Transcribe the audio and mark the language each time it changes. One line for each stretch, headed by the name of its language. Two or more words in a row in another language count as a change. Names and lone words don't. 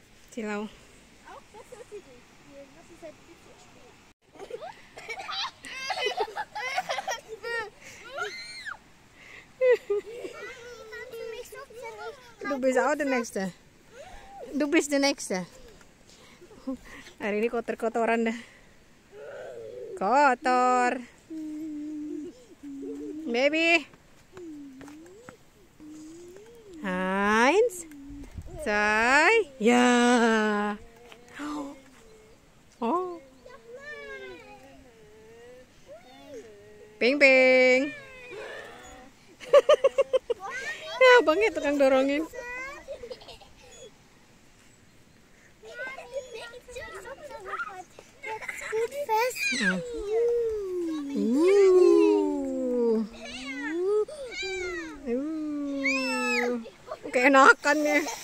German: Cilau. Auch besser als die. Das ist halt ein bisschen schwer. Du bist auch der Nächste. Du bist der Nächste.
Indonesian: Hari ini kotor-kotoran dah. Kotor. Baby.
German: Eins. Zwei. Ja. Oh. Ping ping.
Indonesian: Ya, abangnya tukang dorongin. Keenakan ya.